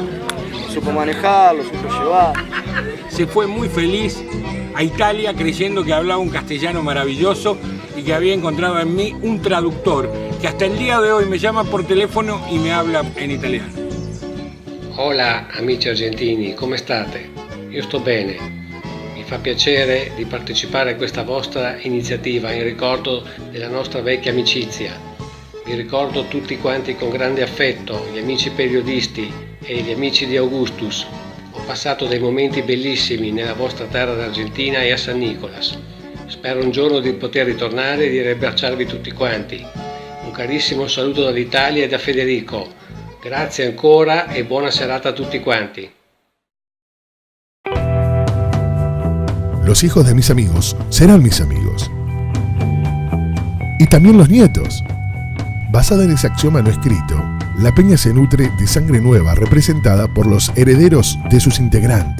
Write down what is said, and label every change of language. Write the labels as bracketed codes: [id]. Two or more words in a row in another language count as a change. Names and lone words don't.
[es] Lo supo manejar, lo supo llevar. Se fue muy feliz a Italia creyendo que hablaba un castellano maravilloso y que había encontrado en mí un traductor que hasta el día de hoy me llama por teléfono y me habla en italiano. [it] Hola amici argentini, come state? Io sto bene. Mi fa piacere di partecipare a questa vostra iniziativa in ricordo della nostra vecchia amicizia. Vi ricordo tutti quanti con grande affetto, gli amici periodisti e gli amici di Augustus. Ho passato dei momenti bellissimi nella vostra terra d'Argentina e a San Nicolas. Spero un giorno di poter ritornare e di riabbracciarvi tutti quanti. Un carissimo saluto dall'Italia e da Federico. Grazie ancora e buona serata a tutti quanti. [es] Los hijos de mis amigos serán mis amigos. Y también los nietos. Basada en ese axioma no escrito, la peña se nutre de sangre nueva representada por los herederos de sus integrantes.